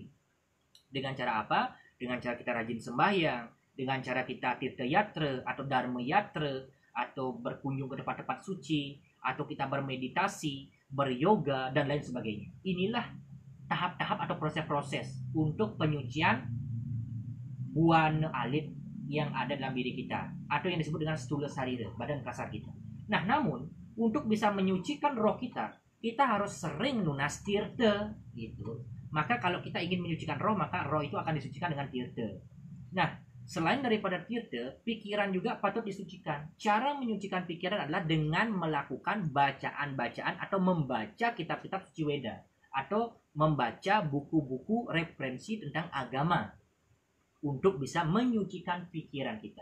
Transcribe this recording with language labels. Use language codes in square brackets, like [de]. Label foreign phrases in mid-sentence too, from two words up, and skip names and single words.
[id] Dengan cara apa? Dengan cara kita rajin sembahyang, dengan cara kita tirta yatra atau dharma yatra, atau berkunjung ke tempat-tempat suci, atau kita bermeditasi, beryoga, dan lain sebagainya. Inilah tahap-tahap atau proses-proses untuk penyucian buana alit yang ada dalam diri kita, atau yang disebut dengan stula sarira, badan kasar kita. Nah, namun untuk bisa menyucikan roh kita harus sering [ban] nunas tirta [id] gitu. Maka kalau kita ingin menyucikan roh, maka roh itu akan disucikan dengan tirta. Nah, selain daripada tirta, pikiran juga patut disucikan. Cara menyucikan pikiran adalah dengan melakukan bacaan-bacaan atau membaca kitab-kitab suci Weda, atau membaca buku-buku referensi tentang agama untuk bisa menyucikan pikiran kita.